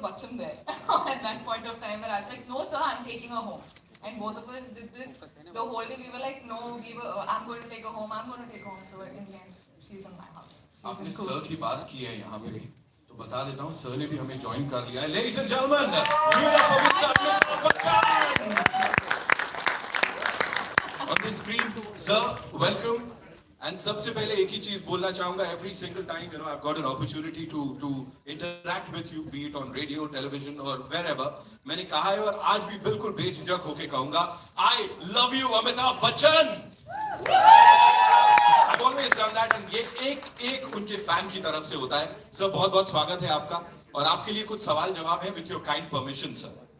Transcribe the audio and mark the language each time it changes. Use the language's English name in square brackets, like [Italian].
[English] Bachchan there at that point of time where I was like, no sir, I'm taking her home. And both of us did this the whole day. We were like, no, I'm going to take her home, I'm going to take her home. So in the end, she's in my house. [Hindi] आपने sir की बात की है यहाँ पे, तो बता देता हूँ सर ने भी हमें ज्वाइन कर लिया है. [English] Ladies and gentlemen, give it up for Mr. Amitabh Bachchan. On the screen, sir, welcome. [Hindi] And सबसे पहले एक ही चीज बोलना चाहूँगा. [English] Every single time, you know, I've got an opportunity to interact with you, be it on radio, television, or wherever. [Hindi] मैंने कहा है और आज भी बिल्कुल बेझिझक होके कहूँगा, [English] I love you, [Hindi] Amitabh Bachchan. [English] I've always done that, and [Hindi] ये एक उनके फैन की तरफ से होता है. सर बहुत बहुत स्वागत है आपका, और आपके लिए कुछ सवाल जवाब है [English] with your kind permission, sir.